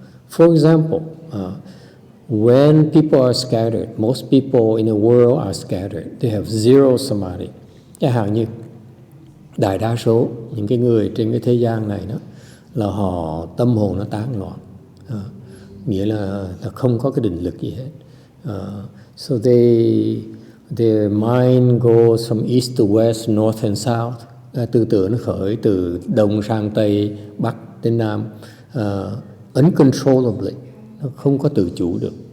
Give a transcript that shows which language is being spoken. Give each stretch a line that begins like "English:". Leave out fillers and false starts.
English: For example, when people are scattered, most people in the world are scattered. They have zero samadhi.
Vietnamese: Chẳng hạn như đại đa số những cái người trên cái thế gian này đó là họ tâm hồn nó tán loạn, nghĩa là không có cái định lực gì hết. So
English: their mind goes from east to west, north and south.
Vietnamese: Tư tưởng nó khởi từ đông sang tây, bắc đến nam, uncontrollably, nó không có tự chủ được.